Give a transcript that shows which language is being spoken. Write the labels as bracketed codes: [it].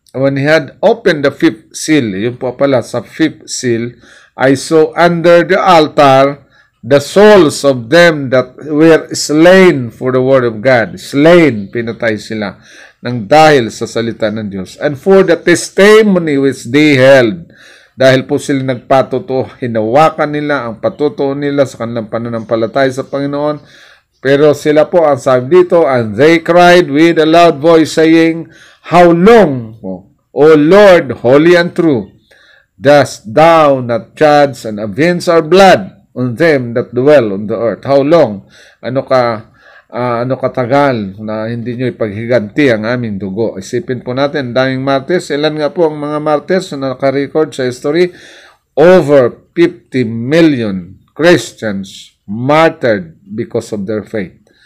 [en] "When he had opened the fifth seal," [tl] yun po pala sa fifth seal, [en] "I saw under the altar the souls of them that were slain for the word of God." [tl] Slain, pinatay sila ng dahil sa salita ng Diyos. [en] "And for the testimony which they held." [tl] Dahil po sila nagpatutuo, hinawakan nila ang patutuo nila sa kanilang pananampalataya sa Panginoon. Pero sila po, ang sabi dito, [en] "And they cried with a loud voice, saying, How long, O Lord, holy and true, dost thou not judge and avenge our blood on them that dwell on the earth?" How long? [tl] Ano katagal na hindi nyo ipaghiganti ang aming dugo? Isipin po natin, daming martyrs. Ilan nga po ang mga martyrs na naka-record sa history? [en] Over 50 million Christians martyred because of their faith.